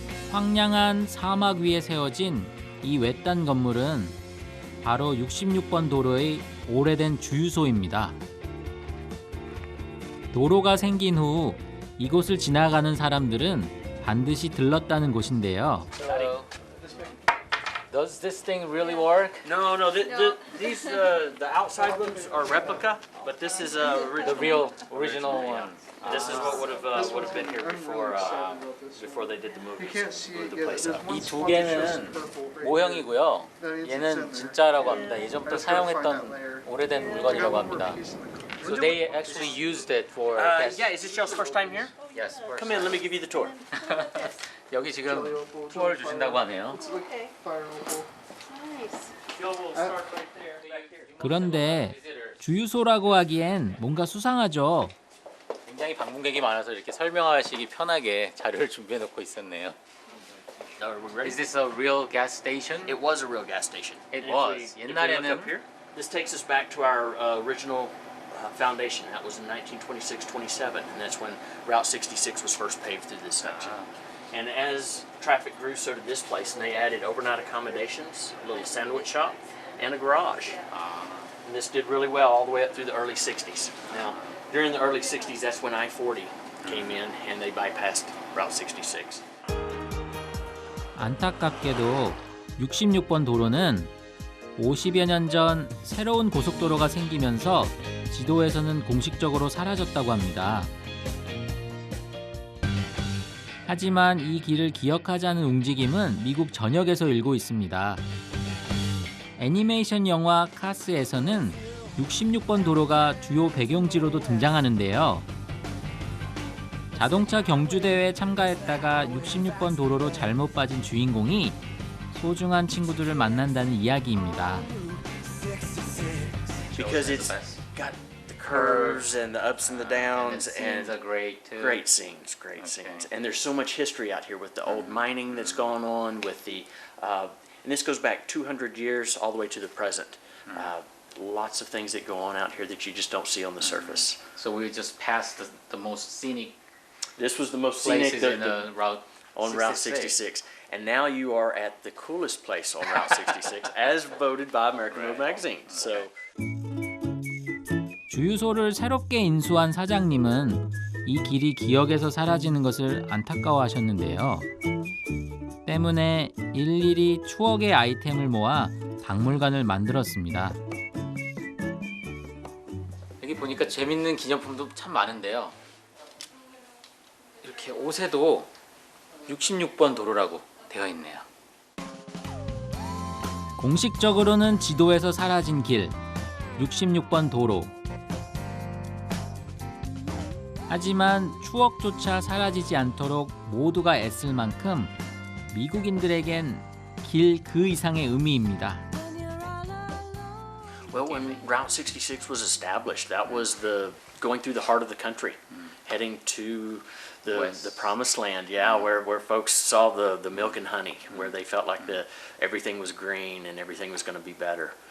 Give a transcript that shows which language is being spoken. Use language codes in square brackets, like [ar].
[ko] 황량한 사막 위에 세워진 이 외딴 건물은 바로 66번 도로의 오래된 주유소입니다. 도로가 생긴 후 이곳을 지나가는 사람들은 반드시 들렀다는 곳인데요. [en] Does this thing really work? No. These the outside ones are replica, but this is The real original one. This is what would have been here before they did the movies. Moved the place up. [ko] 이 두 개는 모형이고요. 얘는 진짜라고 합니다. 예전부터 사용했던 오래된 물건이라고 합니다. [en] So they actually used it for. Yeah, is this y'all's first time here? Yes. Come in, let me give you the tour. [ko] 여기 지금 투어를 주신다고 하네요. 그런데 주유소라고 하기엔 뭔가 수상하죠. 굉장히 방문객이 많아서 이렇게 설명하시기 편하게 자료를 준비해 놓고 있었네요. [en] Is this a real gas station? It was a real gas station. It If was. we look [ko] 옛날에는 [en] up here, this takes us back to our original foundation. That was in 1926-27, and that's when Route 66 was first paved through this section. And as traffic grew, so did this place, and they added overnight accommodations, a little sandwich shop, and a garage. And this did really well all the way up through the early 60s. Now, during the early 60s, that's when I-40 came in, and they bypassed Route 66. [ko] 안타깝게도 66번 도로는 50여 년 전 새로운 고속도로가 생기면서 지도에서는 공식적으로 사라졌다고 합니다. 하지만 이 길을 기억하자는 움직임은 미국 전역에서 일고 있습니다. 애니메이션 영화 카스에서는 66번 도로가 주요 배경지로도 등장하는데요. 자동차 경주대회에 참가했다가 66번 도로로 잘못 빠진 주인공이 소중한 친구들을 만난다는 이야기입니다. [en] Because it's got the curves and the ups and the downs and great scenes. And there's so much history out here with the old mining that's gone on with the and this goes back 200 years all the way to the present. Lots of things that go on out here that you just don't see on the surface. So we just passed the most scenic. This was the most scenic Route on Route 66. And now you are at the coolest place on Route 66 as voted by American Road Magazine. So [ko] 주유소를 새롭게 인수한 사장님은 이 길이 기억에서 사라지는 것을 안타까워하셨는데요. 때문에 일일이 추억의 아이템을 모아 박물관을 만들었습니다. 여기 보니까 재밌는 기념품도 참 많은데요. 이렇게 옷에도 66번 도로라고 되어 있네요. 공식적으로는 지도에서 사라진 길, 66번 도로. 하지만 추억조차 사라지지 않도록 모두가 애쓸 만큼 미국인들에겐 길 그 이상의 의미입니다. [en] Well, when Route 66 was established, that was the going through the heart of the country, heading to the promised land, where folks saw the milk and honey, where they felt like everything was green and everything was going to be better.